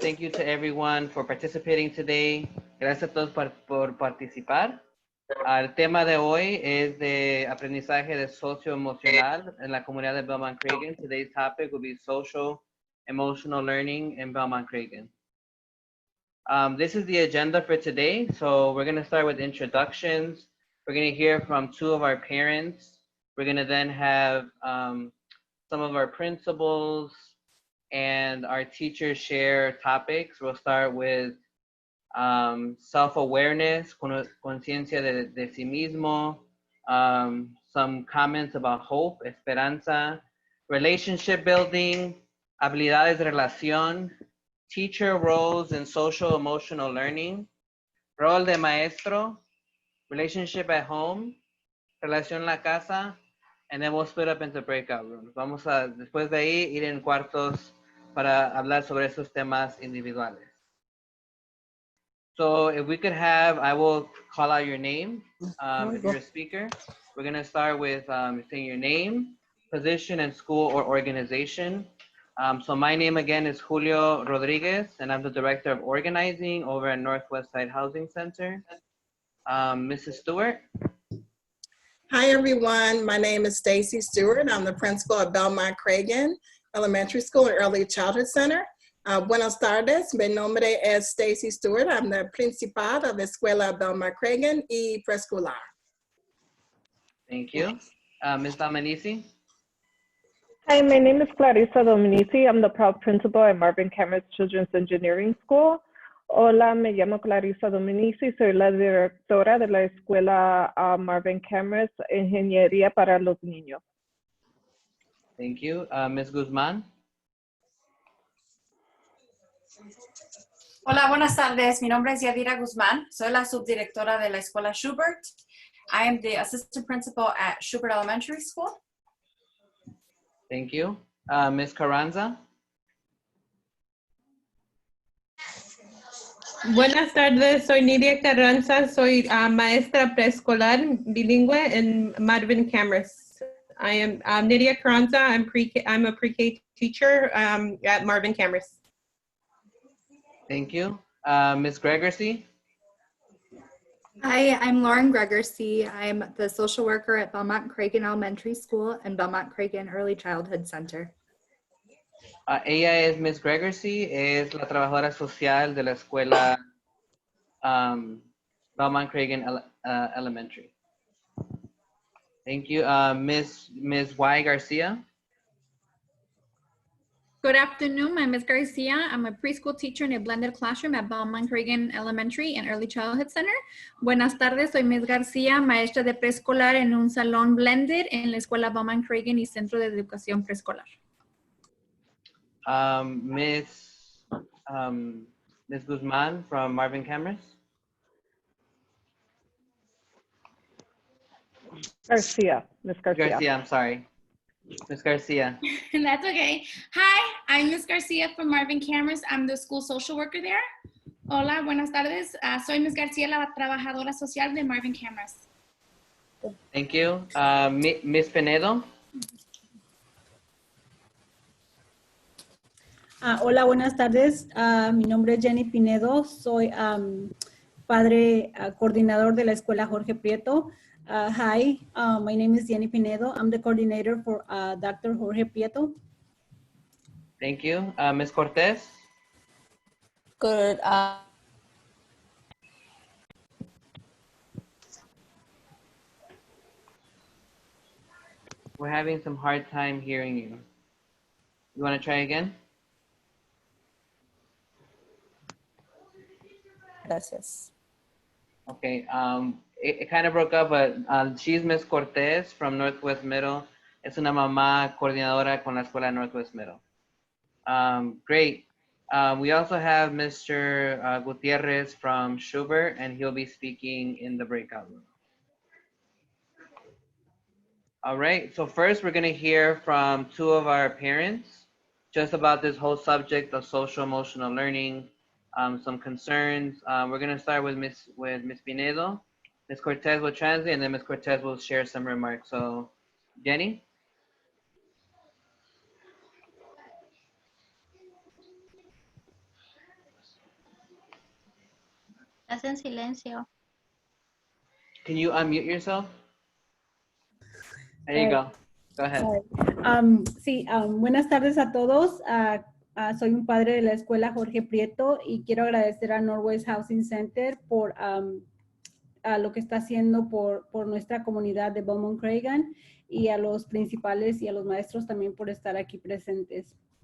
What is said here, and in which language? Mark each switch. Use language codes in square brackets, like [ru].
[en] Thank you to everyone for participating today. [es] Gracias a todos por participar. El tema de hoy es de aprendizaje de socioemocional en la comunidad de Belmont Cragin. [en] Today's topic will be social emotional learning in Belmont Cragin. This is the agenda for today. So we're going to start with introductions. We're going to hear from two of our parents. We're going to then have some of our principals and our teachers share topics. We'll start with self-awareness, [es] conciencia de sí mismo, [en] some comments about hope, [es] esperanza, [en] relationship building, [es] habilidades de relación, [en] teacher roles in social emotional learning, [es] rol de maestro, [en] relationship at home, [es] relación en la casa, [en] and then we'll split up into breakout rooms. [es] Vamos a, después de ahí, ir en cuartos para hablar sobre esos temas individuales. [en] So if we could have, I will call out your name if you're a speaker. We're going to start with saying your name, position, and school or organization. So my name again is Julio Rodriguez, and I'm the Director of Organizing over at Northwest Side Housing Center. Mrs. Stewart. Hi, everyone. My name is Stacy Stewart. I'm the principal at Belmont Cragin Elementary School and Early Childhood Center. [es] Buenas tardes. Mi nombre es Stacy Stewart. [en] I'm the principal of the Escuela Belmont Cragin y Preescolar. Thank you. Ms. Dominici. Hi, my name is Clarissa Dominici. I'm the proud principal at Marvin Cameras Children's Engineering School. [es] Hola, me llamo Clarissa Dominici. Soy la directora de la Escuela Marvin Cameras Ingeniería para los Niños. [en] Thank you. Ms. Guzman. [es] Hola, buenas tardes. Mi nombre es Yadira Guzmán. Soy la subdirectora de la Escuela Schubert. [en] I am the assistant principal at Schubert Elementary School. Thank you. Ms. Carranza. [es] Buenas tardes, soy Nidia Carranza, soy maestra preescolar bilingüe en Marvin Cameras. [en] I am Nidia Carranza, I'm a pre-K teacher at Marvin Cameras. Thank you. Ms. Gregory. Hi, I'm Lauren Gregory. I'm the social worker at Belmont Cragin Elementary School and Belmont Cragin Early Childhood Center. [es] Ella es Ms. Gregory, es la trabajadora social de la escuela Belmont Cragin Elementary. [en] Thank you. [es] Ms. Y. Garcia. [en] Good afternoon, I'm Ms. Garcia. I'm a preschool teacher in a blended classroom at Belmont Cragin Elementary and Early Childhood Center. [es] Buenas tardes, soy Ms. García, maestra de preescolar en un salón blended en la escuela Belmont Cragin y Centro de Educación Preescolar. [en] Ms. Guzman from Marvin Cameras. Garcia, Ms. Garcia. Garcia, I'm sorry. Ms. Garcia. That's okay. Hi, I'm Ms. Garcia from Marvin Cameras. I'm the school social worker there. [es] Hola, buenas tardes. Soy Ms. García, la trabajadora social de Marvin Cameras. [en] Thank you. Ms. Pinedo. [es] Hola, buenas tardes. Mi nombre es Jenny Pinedo. Soy padre coordinador de la escuela Jorge Prieto. [en] Hi, my name is Jenny Pinedo. I'm the coordinator for Dr. Jorge Prieto. Thank you. Ms. Cortez. Good. We're having some hard time hearing you. You want to try again? [es] Gracias. [en] Okay, it kind of broke up, but she's Miss Cortez from Northwest Middle. [es] Es una mamá coordinadora con la escuela Northwest Middle. [en] Great. We also have Mr. Gutierrez from Schubert, and he'll be speaking in the breakout room. All right, so first we're gonna hear from two of our parents just about this whole subject of social emotional learning, some concerns. We're gonna start with Miss Pinedo. Ms. Cortez will translate, and then Ms. Cortez will share some remarks. So, Jenny? [es] Estás en silencio. [en] Can you unmute yourself? There you go. Go ahead. [es] Sí, buenas tardes a todos. Soy un padre de la escuela Jorge Prieto y quiero agradecer a Northwest Housing Center por lo que está haciendo por nuestra comunidad de Belmont Cragin y a los principales y a los maestros también por estar aquí presentes.